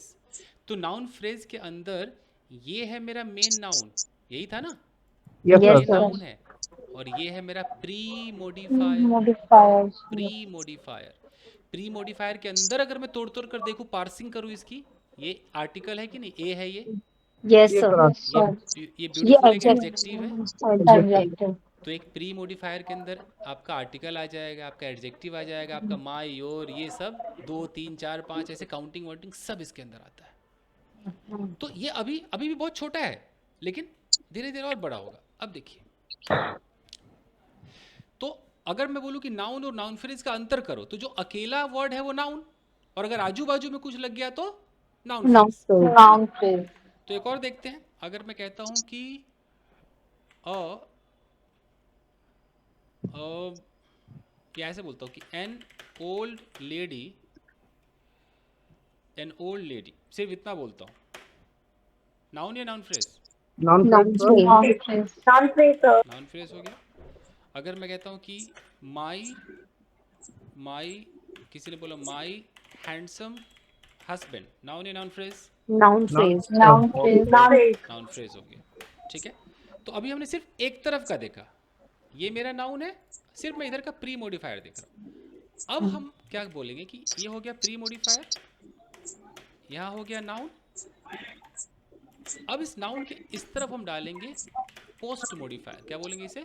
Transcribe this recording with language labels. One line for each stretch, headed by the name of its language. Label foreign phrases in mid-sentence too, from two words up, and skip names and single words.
Hindi: तो
English: noun phrase
Hindi: के अंदर ये है मेरा
English: main noun,
Hindi: यही था ना?
English: Yes, Yes,
Hindi: ये
English: sir. sir.
Hindi: नाउन है और ये है मेरा
English: pre modifier. Modifiers. pre modifier, pre modifier
Hindi: के अंदर अगर मैं तोड़ तोड़ कर देखूं, पार्सिंग करूं इसकी, ये आर्टिकल है कि नहीं, ए है ये
English: Yes, Yes, sir. sir. Yes, sir.
Hindi: ये ये ब्यूटीफुल एक
English: adjective
Hindi: एडजेक्टिव है।
English: Adjective.
Hindi: तो एक प्री मोडिफायर के अंदर आपका आर्टिकल आ जाएगा, आपका एडजेक्टिव आ जाएगा, आपका
English: my, your,
Hindi: ये सब 2 3 4 5 ऐसे काउंटिंग वाउंटिंग सब इसके अंदर आता है। तो ये अभी अभी भी बहुत छोटा है, लेकिन धीरे धीरे और बड़ा होगा। अब देखिए, तो अगर मैं बोलूं कि नाउन और
English: noun phrase
Hindi: का अंतर करो, तो जो अकेला वर्ड है वो नाउन, और अगर आजू बाजू में कुछ लग गया तो नाउन
English: Noun फ्रेज। phrase. Noun phrase.
Hindi: तो एक और देखते हैं, अगर मैं कहता हूं कि ये ऐसे बोलता हूं कि
English: an old lady,
Hindi: सिर्फ इतना बोलता हूं, नाउन या
English: noun phrase? Noun Noun phrase, sir. phrase. Noun phrase. noun phrase
Hindi: हो गया। अगर मैं कहता हूं कि
English: my my
Hindi: किसी ने बोला
English: my handsome husband, noun
Hindi: या
English: noun phrase? Noun phrase. Noun phrase. noun phrase
Hindi: हो गया। ठीक है, तो अभी हमने सिर्फ एक तरफ का देखा, ये मेरा नाउन है, सिर्फ मैं इधर का
English: pre modifier
Hindi: देख रहा हूं। अब हम क्या बोलेंगे कि ये हो गया
English: pre modifier,
Hindi: यहां हो गया नाउन। अब इस नाउन के इस तरफ हम डालेंगे
English: post modifier,
Hindi: क्या बोलेंगे इसे?